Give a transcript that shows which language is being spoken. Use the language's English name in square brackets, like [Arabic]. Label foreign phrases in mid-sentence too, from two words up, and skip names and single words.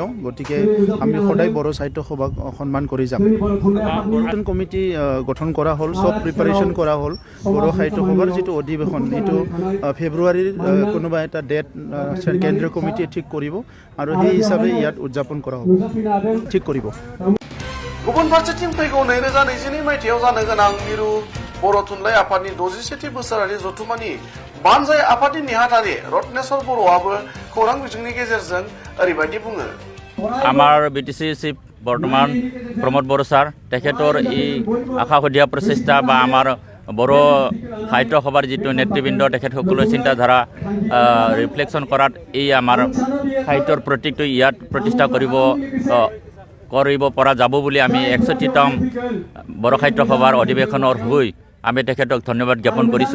[Assamese] গতিকে আমি সদায় বড়ো সাহিত্য সভাক সন্মান কৰি যাম। নতুন কমিটি গঠন কৰা হ'ল, চব প্ৰিপাৰেশ্যন কৰা হ'ল। বড়ো সাহিত্য সভাৰ যিটো অধিৱেশন এইটো ফেব্ৰুৱাৰীৰ কোনোবা এটা ডেট কেন্দ্ৰীয় কমিটিয়ে ঠিক কৰিব আৰু সেই হিচাপে ইয়াত উদযাপন কৰা হ'ব, ঠিক কৰিব। [Bodo] गुबुन फारसेथिं फैगौ 2022 मायथाइयाव जानो गोनां मिरु बर' थुनलाइ आफादनि 61थि बोसोरारि जथुम्मानि बानजाय आफादनि नेहाथारि रत्नेश्वर बर'आबो खौरां बिजोंनि गेजेरजों ओरैबायदि बुङो। [Assamese] আমাৰ বিটিসি চিফ বৰ্তমান প্ৰমোদ বড়ো ছাৰ তেখেতৰ এই আশাসুধীয়া প্ৰচেষ্টা বা আমাৰ বড়ো সাহিত্য সভাৰ যিটো নেতৃবৃন্দ তেখেতসকলৰ চিন্তাধাৰা ৰিফ্লেকশ্যন কৰাত এই আমাৰ সাহিত্যৰ প্ৰতীকটো ইয়াত প্ৰতিষ্ঠা কৰিব পৰা যাব বুলি আমি 61তম বড়ো সাহিত্য সভাৰ অধিৱেশনৰ হৈ আমি তেখেতক ধন্যবাদ জ্ঞাপন কৰিছোঁ।